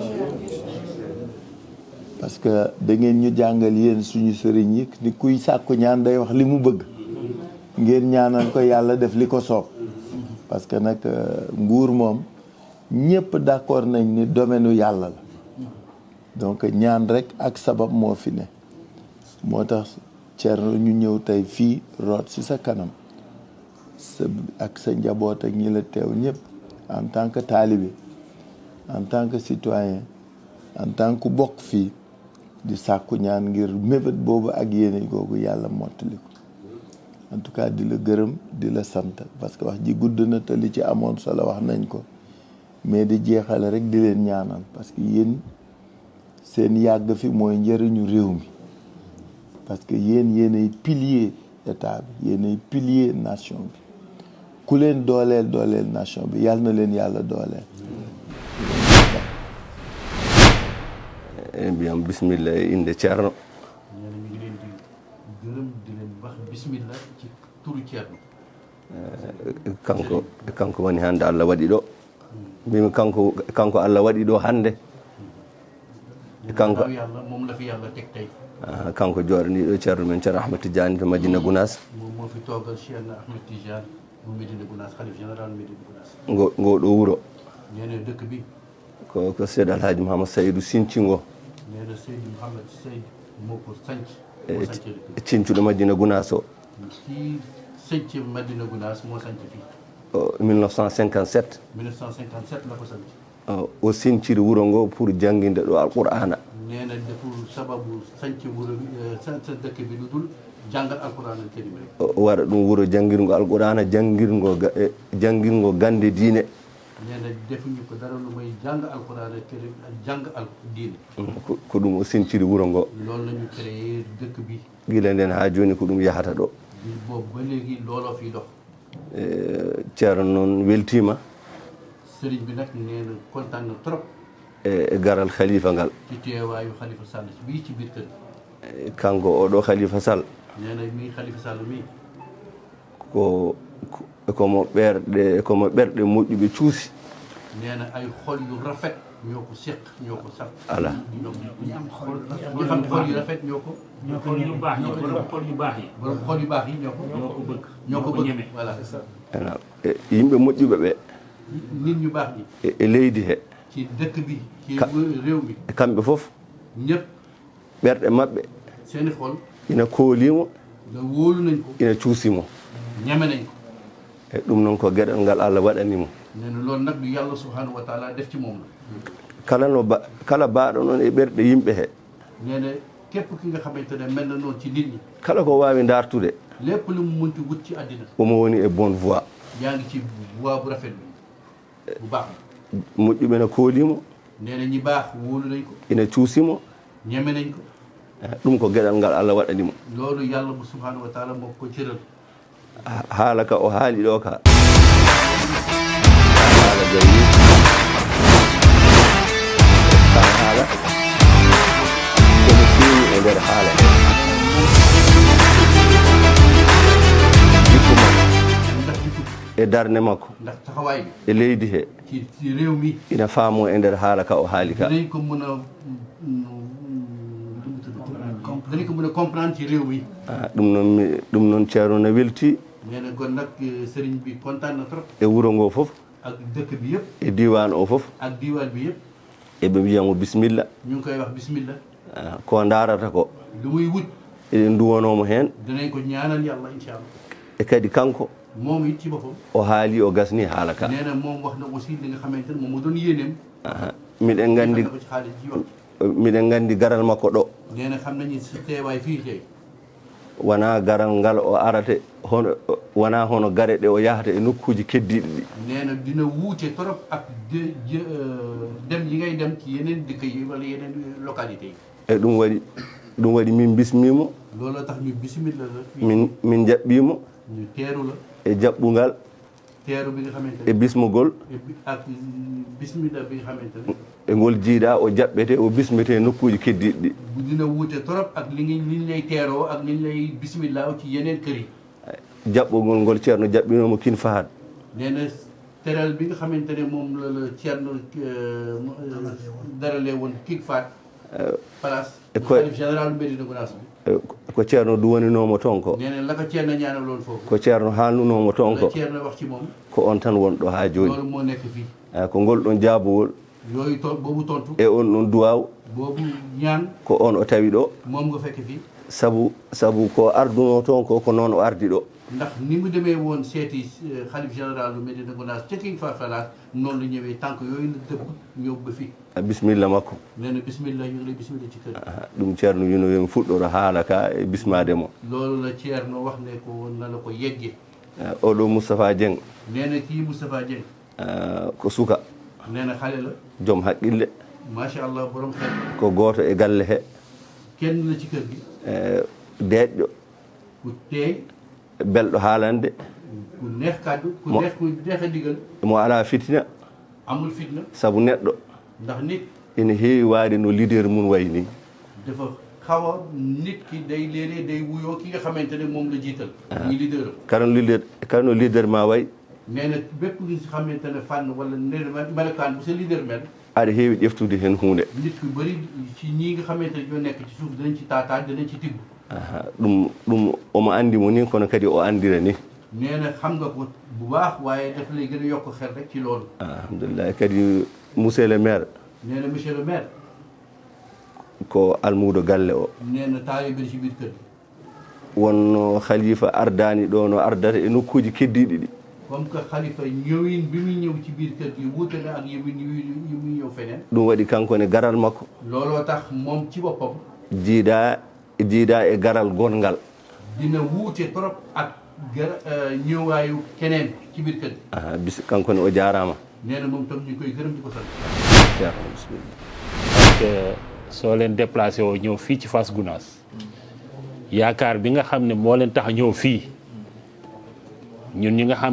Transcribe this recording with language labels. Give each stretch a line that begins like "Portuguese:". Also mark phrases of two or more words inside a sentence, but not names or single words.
French: parce que
Wolof: da ngeen ñu jàngal yéen suñu sëriñ yi ni kuy sàkku ñaan day wax li mu bëgg ngeen ñaanal ko yàlla def li ko soob
French: parce que
Wolof: nag nguur moom ñëpp d'accord nañ ni domaine u yàlla la donc ñaan rek ak sabab moo fi ne moo tax Thierno ñu ñëw tey fii root ci sa kanam ak sa njaboot ak ñi la teew ñëpp
French: en tant que
Wolof: talibé
French: en tant que citoyen en tant que
Wolof: bokk fii di sàkku ñaan ngir mébét boobu ak yéene googu yàlla mottali ko
French: en tout cas
Wolof: di la gërëm di la sant
French: parce que
Wolof: wax ji gudd na te li ci amoon solo wax nañ ko mais di jeexale rek di leen ñaanal
French: parce que
Wolof: yéen seen yàgg fi mooy njëriñu réew mi parce que yéenay
French: pilier état
Wolof: bi yéenay
French: pilier nation
Wolof: bi ku leen dooleel nation bi yàlla na leen yàlla dooleel. bien bismillah inde Thierno. ñu ngi leen di gërëm di leen wax bismillah ci turu Thierno.
Fula: kanko woni hannde Allah waɗi ɗo mbimi kanko Allah waɗi ɗo hannde kanko
Wolof: yàlla moom la fi yàlla teg tey.
Fula: kanko jooɗaniɗo Thierno men Thierno Ahmed Tidiane to Madina Gounass.
Wolof: moom moo fi toogal Cheikh Ahmed Tidiane mu Medina Gounass xalif général Medina Gounass.
Fula: ngo ɗo wuro
Wolof: nee na dëkk bi
Fula: ko Seydi Alhaji Mouhamed Saydou Sincingo
Wolof: nee na Seydi Mouhamed Seydou moo ko sanc
Fula: cincuɗo Madina Gounass o
Wolof: ci sënc Madina Gounass moo sanc fii 1957 la ko sanc
Fula: o sinciri wuro ngo pour jangguinde ɗo alqur'ana
Wolof: nee na deful sababu sanc wuro bi sa dëkk bi lu dul jàngal
Arabic: alquran al karim
Wolof: rek
Fula: waɗa ɗum wuro janngirngo alqur'ana janngirngo gande diine
Wolof: nee na defuñu ko dara lu may jàng
Arabic: alquran al karim
Wolof: ak jàng al diine
Fula: ko ɗum o sentiri wuro ngo
Wolof: loolu la ñu créé dëkk bi
Fula: gila nden ha joni ko ɗum yahata ɗo
Wolof: bi boobu ba léegi looloo fiy dox
Fula: ceerno noon weltima
Wolof: sëriñ bi nag nee na kontaan na trop
Fula: e garal khalifa ngal
Wolof: ci teewaayu Khalifa Sall bii ci biir kër gi
Fula: kanko oɗo khalifa sall
Wolof: nee na mii Khalifa Sall mii
Fula: komo ɓerɗe moƴƴuɓe cuusi
Wolof: nee na ay xol yu rafet ñoo ko seq ñoo ko saf
Fula: ala
Wolof: ñu am xol yu rafet ñoo ko xol yu baax yi borom xol yu baax yi borom xol yu baax yi ñoo ko bëgg voilà
Fula: ana yimɓe moƴƴuɓe ɓe
Wolof: nit ñu baax ñi
Fula: e leydi he
Wolof: ci dëkk bi ci réew mi
Fula: kamɓe fof
Wolof: ñëpp
Fula: ɓerɗe maɓɓe
Wolof: seeni xol
Fula: ina koolimo
Wolof: nga wóolu nañ ko
Fula: ina cuusimo
Wolof: ñeme nañ ko
Fula: e ɗum noon ko gueɗal ngal Allah waɗanimo
Wolof: nee na loolu nag du yàlla
Arabic: subhanahu wa taala
Wolof: def ci moom la
Fula: kala baaɗo noon e ɓerɗe yimɓe he
Wolof: nee na képp ki nga xamante ne mel na noonu ci nit ñi
Fula: kala ko wawi dartude
Wolof: lépp lu mu munti wut ci àddina
Fula: omo woni e
French: bonne voie
Wolof: yaa ngi ci voie bu rafet bi bu baax
Fula: moƴƴuɓe ne koolimo
Wolof: nee na ñi baax wóolu nañ ko
Fula: ina cuusimo
Wolof: ñeme nañ ko
Fula: ɗum ko gueɗal ngal Allah waɗanimo
Wolof: loolu yàlla bu
Arabic: subhanahu wa taala
Wolof: moo ko cëral
Fula: haala ka o haali ɗo ka haala jawi ka haala kono feewi e nder haala jikku makko
Wolof: ndax jikko
Fula: e darde makko
Wolof: ndax taxawaay bi
Fula: e leydi he
Wolof: ci réew mi
Fula: ina faamo e nder haala ka o haali ka
Wolof: dinañ ko mën a dinañ ko mën a comprendre ci réew mi
Fula: ɗum noon ceerno no welti
Wolof: nee na kon nag sëriñ bi kontaan na trop
Fula: e wuro ngo fof
Wolof: ak dëkk bi yëpp
Fula: e diwan o fof
Wolof: ak diwaan bi yëpp
Fula: eɓe mbiyamo bisimilla
Wolof: ñu ngi koy wax bismillah
Fula: ko darata ko
Wolof: lu muy wut
Fula: eɗen duwanomo hen
Wolof: dinañ ko ñaanal yàlla
Arabic: incha allah
Fula: e kadi kanko
Wolof: moom it ci boppam
Fula: o haali o gasni haala ka
Wolof: nee na moom wax na aussi li nga xamante ne moom moo doon yéeneem
Fula: miɗen gandi
Wolof: ko ci xaalis ji wax
Fula: miɗen gandi garal makko ɗo
Wolof: nee na xam nañu si teewaay fii tey
Fula: wona garal ngal o arate hono wona hono gare ɗe o yahata e nokkuji keddiɗi ɗi
Wolof: nee na dina wuute trop ak dem yi ngay dem ci yeneen dëkk yi wala yeneen localité yi
Fula: e ɗum waɗi min bismimo
Wolof: looloo tax ñu bismillah la
Fula: min jaɓɓimo
Wolof: ñu teeru la
Fula: e jaɓɓugal
Wolof: teeru bi nga xamante
Fula: e bismugol
Wolof: ak bismillah bi nga xamante ne
Fula: e ngol jiiɗa o jaɓɓete o bismete nokkuji keddiɗi ɗi
Wolof: bu dina wuute trop ak liñ lay teeroo ak liñ lay bismillah ci yeneen kër yi
Fula: jaɓɓugol ngol ceerno jaɓɓinomo kin fahat
Wolof: nee na teral bi nga xamante ne moom la ceerno daralee woon kii faat place xalif général Médina Gounass bi
Fula: ko ceerno duwaninomo toon ko
Wolof: nee na la ko ceerno ñaanaloon foofu
Fula: ko ceerno haalnunomo toon ko
Wolof: la ceerno wax ci moom
Fula: ko on tan wonɗo ha joni
Wolof: loolu moo nekk fii
Fula: ko ngol ɗon jaabowol
Wolof: yooyu boobu tontu
Fula: e on ɗon duwaw
Wolof: boobu ñaan
Fula: ko on o tawi ɗo
Wolof: moom nga fekk fii
Fula: sabu ko arduno toon ko noon o ardi ɗo
Wolof: ndax ni mu demee woon seeti xalif général Médina Gounass ca King Fahd Palace noonu la ñëwee tànk yooyu la dëpp ñëw ba fii
Fula: bisimilla makko
Wolof: nee na bismillah ñu ngi lay bismillah ci kër
Fula: ɗum ceerno wino yomi fuɗɗoro haala ka e bismade mo
Wolof: loolu la ceerno wax ne ko na la ko yegge
Fula: oɗo Moustapha Dieng
Wolof: nee na kii Moustapha Dieng
Fula: ko suka
Wolof: nee na xale la
Fula: joom haqqille
Arabic: macha allah
Wolof: borom xel
Fula: ko gooto e galle he
Wolof: kenn la ci kër gi
Fula: deeƴƴo
Wolof: ku teey
Fula: belɗo haalande
Wolof: ku neex kàddu ku neex a digal
Fula: mo ala fitina
Wolof: amul fitna
Fula: sabu neɗɗo
Wolof: ndax nit
Fula: ene heewi waade no leader mum way ni
Wolof: dafa xaw a nit ki day léeg-léeg day wuyoo ki nga xamante ne moom la jiital muy leader
Fula: kano leader ma way
Wolof: nee na bépp ngi si xamante ne fànn wala melokaan bu sa leader mel
Fula: aɗa heewi ƴeftude heen hunde
Wolof: nit ku bëri ci ñii nga xamante ne ñoo nekk ci suuf dinañ ci taataan dinañ ci tibb
Fula: ɗum omo anndi mo ni kono kadi o anndira ni
Wolof: nee na xam nga ko bu baax waaye daf lay gën a yokk xel rek ci loolu
Fula: alhamdulillah kadi
French: monsieur le maire
Wolof: nee na
French: monsieur le maire
Fula: ko almuudo galle o
Wolof: nee na taalibe ci biir kër gi
Fula: wonno khalifa ardani ɗo no ardata e nokkuji keddiɗi ɗi
French: comme que
Wolof: khalifa ñëwin bi muy ñëw ci biir kër gi wuute na ak yi muy ñëw feneen
Fula: ɗum waɗi kanko ne garal makko
Wolof: looloo tax moom ci boppam
Fula: jiiɗa e garal gongal
Wolof: dina wuute trop ak ñëwaayu keneen ci biir kër gi.
Fula: bis kanko ne o jaarama.
Wolof: nee na moom tam ñu koy gërëm di ko sant. bismillah.
French: parce que
Wolof: soo leen déplacé woo ñëw fii ci Fass Gounass yaakaar bi nga xam ne moo leen tax ñëw fii ñun ñi nga xam